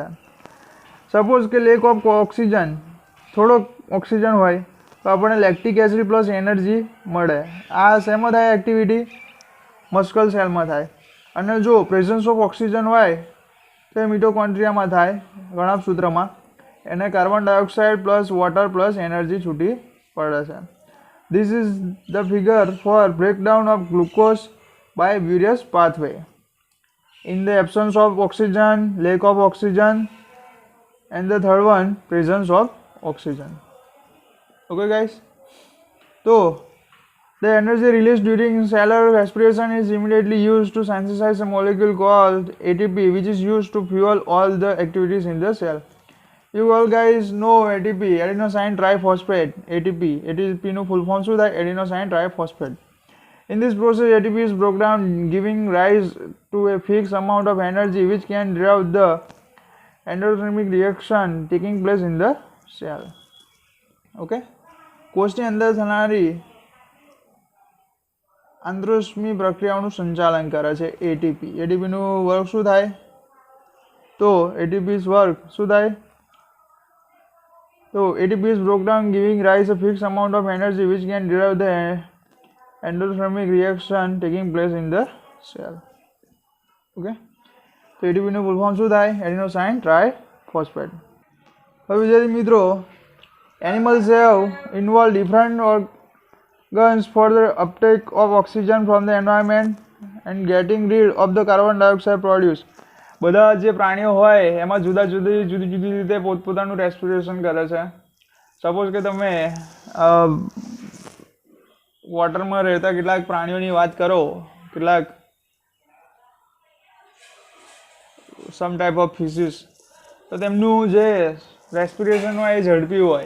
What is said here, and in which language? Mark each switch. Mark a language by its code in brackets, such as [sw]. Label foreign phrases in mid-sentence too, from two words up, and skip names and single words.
[gu] સપોઝ કે [en] lack of oxygen, [gu] થોડોક ઓક્સિજન હોય તો આપણને [en] lactic acid plus energy [gu] મળે. આ શેમાં થાય એક્ટિવિટી? મસ્કલ સેલમાં થાય. અને જો [en] presence of oxygen [gu] હોય તો એ મિટોકોન્ડ્રિયામાં થાય, ગણાભસૂત્રમાં, એને [en] carbon dioxide plus water plus energy [gu] છૂટી પડે છે. [en] This is the figure for breakdown of glucose by various pathway. In the absence of oxygen, lack of oxygen, and the third one, presence of oxygen. Okay guys? So, the energy released during cellular respiration is immediately used to synthesize a molecule called ATP, which is used to fuel all the activities in the cell. You all guys know ATP, adenosine triphosphate, ATP. [gu] ATP નું [en] full form [gu] શું થાય? [en] Adenosine triphosphate. In this process, ATP is broken down, giving rise to a fixed amount of energy which can drive the endothermic reaction taking place in the cell. Okay? [gu] કોષની અંદર થનારી આંતરશ્મી પ્રક્રિયાઓનું સંચાલન કરે છે ATP. ATP નું વર્ક શું થાય? તો ATP's વર્ક શું થાય? [en] So ATP is broken down, giving rise a fixed amount of energy which can drive the endothermic reaction taking place in the cell. [gu] Okay. So ATP નું [en] full form [gu] શું થાય? [en] Adenosine triphosphate. [gu] હવે વિદ્યાર્થી મિત્રો, [en] animals have involved different organs for the uptake of oxygen from the environment and getting rid of the carbon dioxide produced. [gu] બધા જે પ્રાણીઓ હોય એમાં જુદી જુદી રીતે પોતપોતાનું રેસ્પિરેશન કરે છે. સપોઝ કે તમે વોટરમાં રહેતા કેટલાક પ્રાણીઓની વાત કરો, કેટલાક [en] some type of fishes, [gu] તો તેમનું જે રેસ્પિરેશન હોય એ ઝડપી હોય.